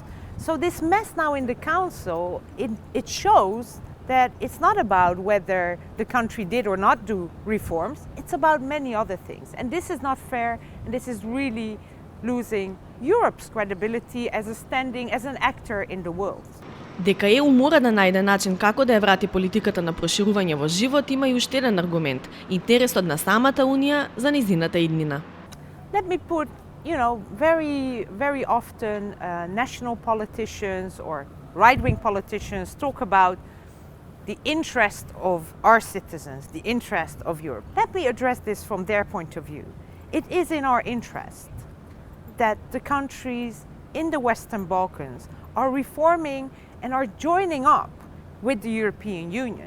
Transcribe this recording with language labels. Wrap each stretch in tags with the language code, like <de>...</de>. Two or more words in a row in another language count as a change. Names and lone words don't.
<en>So this mess now in the Council, it shows that it's not about whether the country did or not do reforms, it's about many other things. And this is not fair, and this is really losing Europe's credibility as a standing, as an actor in the world.</en> <mk>Дека ЕУ мора да најде начин како да ја врати политиката на проширување во живот, има и уште еден аргумент – интересот на самата Унија за нејзината иднина.</mk> <en>Let me put, very often national politicians or right-wing politicians talk about the interest of our citizens, the interest of Europe. Let me address this from their point of view. It is in our interest that the countries in the Western Balkans are reforming and are joining up with the European Union.</en>